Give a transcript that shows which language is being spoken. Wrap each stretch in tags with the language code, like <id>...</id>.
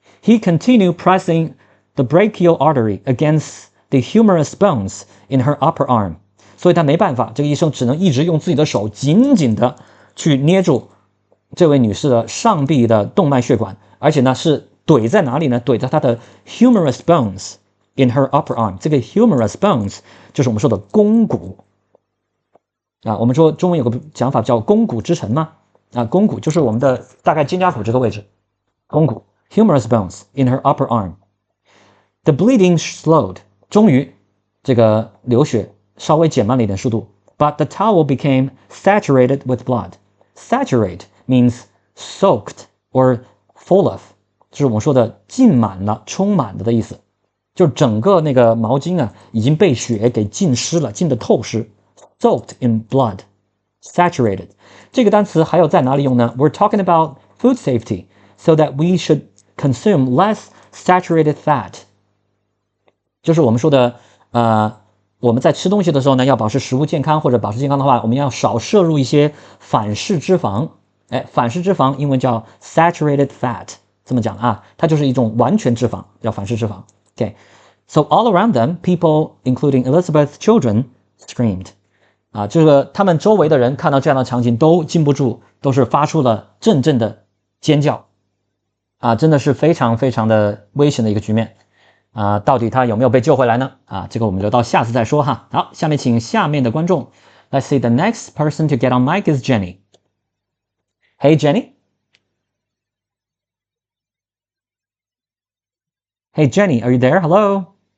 <en>He continued pressing the brachial artery against the humerus bones in her upper arm，</en> <zh>所以他没办法，这个医生只能一直用自己的手紧紧的去捏住这位女士的上臂的动脉血管，而且呢是怼在哪里呢？怼在她的</zh> <en>humerus bones in her upper arm。</en> <zh>这个 humerus bones 就是我们说的肱骨啊。我们说中文有个讲法叫肱骨之城嘛啊，肱骨就是我们的大概肩胛骨这个位置，肱骨</zh> <en>humerus bones in her upper arm。 The bleeding slowed，</en> <zh>终于这个流血稍微减慢了一点速度。</zh> <en>But the towel became saturated with blood. Saturate means soaked or full of，</en> <zh>就是我们说的浸满了、充满了的意思。就整个那个毛巾啊，已经被血给浸湿了，浸得透湿。</zh> <en>Soaked in blood. Saturated.</en> <zh>这个单词还有在哪里用呢？</zh> <en>We're talking about food safety, so that we should consume less saturated fat.</en> <zh>就是我们说的我们在吃东西的时候呢，要保持食物健康或者保持健康的话，我们要少摄入一些反式脂肪。反式脂肪英文叫 saturated fat， 这么讲啊，它就是一种完全脂肪，叫反式脂肪。</zh> <en>Okay, so all around them, people, including Elizabeth's children, screamed.</en> <zh>这个他们周围的人看到这样的场景都禁不住，都是发出了阵阵的尖叫。真的是非常非常的危险的一个局面。到底他有没有被救回来呢？这个我们就到下次再说哈。好，下面请下面的观众。</zh> <en>Let's see, the next person to get on mic is Jenny. Hey, Jenny. Hey, Jenny, are you there? Hello?</en>